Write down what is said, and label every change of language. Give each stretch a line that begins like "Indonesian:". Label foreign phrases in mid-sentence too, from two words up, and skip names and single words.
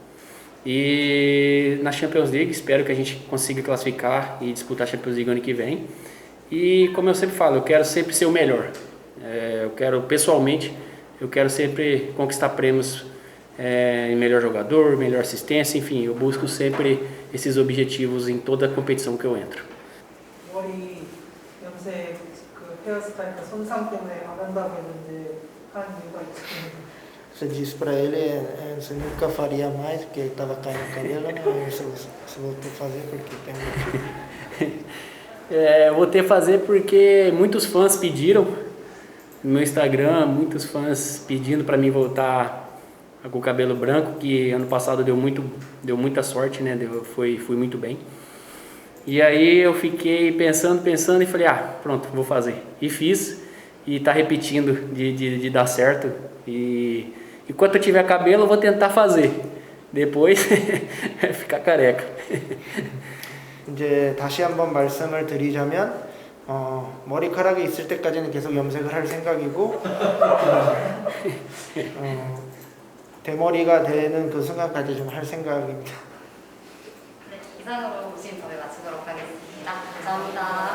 Portuguese: E na Champions League espero que a gente consiga classificar e disputar a Champions League ano que vem. E como eu sempre falo, eu quero sempre ser o melhor. Eu quero sempre conquistar prêmios em melhor jogador, melhor assistência, enfim, eu busco sempre esses objetivos em toda a competição que eu entro.
Korean: 머리 염색 그 헤어스타일 손상 때문에 안 한다고 했는데 한 이유가 있습니다.
Portuguese: Você disse para ele, você nunca faria mais porque estava caindo o cabelo, né? Você voltou a fazer porque tem motivo. Eu vou ter que fazer porque muitos fãs pediram no meu Instagram, muitos fãs pedindo para mim voltar com o cabelo branco, que ano passado deu muita sorte, né? Fui muito bem. E aí eu fiquei pensando e falei, pronto, vou fazer. E fiz, e tá repetindo de dar certo. E enquanto eu tiver cabelo, eu vou tentar fazer. Depois, ficar careca.
Korean: 이제 다시 한번 말씀을 드리자면 머리카락이 있을 때까지는 계속 염색을 할 생각이고 대머리가 되는 그 순간까지 좀 할 생각입니다. 네, 이상으로 오신 인터뷰 마치도록 하겠습니다.